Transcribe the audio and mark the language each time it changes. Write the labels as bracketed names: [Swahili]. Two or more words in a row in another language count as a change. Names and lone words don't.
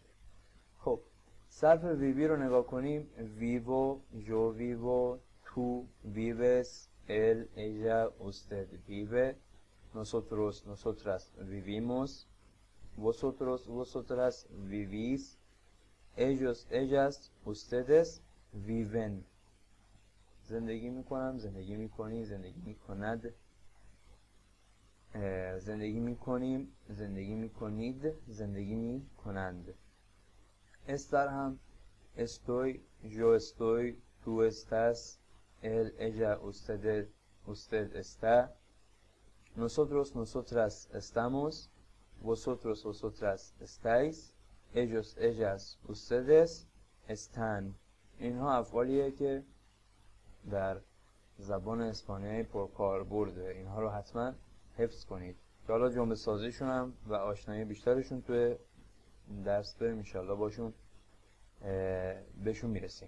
[Persian] خب صرف ویوی رو نگاه کنیم، [Spanish] vivo, yo vivo, tú vives, él, ella, usted vive, nosotros, nosotras vivimos, vosotros, vosotras vivís, ellos, ellas, ustedes viven. [Persian] زندگی میکنم، زندگی میکنی، زندگی میکند، زندگی میکنیم، زندگی میکنید، زندگی میکنند. استر هم [Spanish] estoy, yo estoy, tú estás, él, ella, usted está, nosotros, nosotras estamos, vosotros, vosotras estáis, ellos, ellas, ustedes están. [Persian] اینها افعالیه که در زبان اسپانیایی پرکاربرده، اینها رو حتما حفظ کنید که حالا جمله سازیشون هم و آشنایی بیشترشون توی درس بریم انشالله باشون بهشون میرسیم.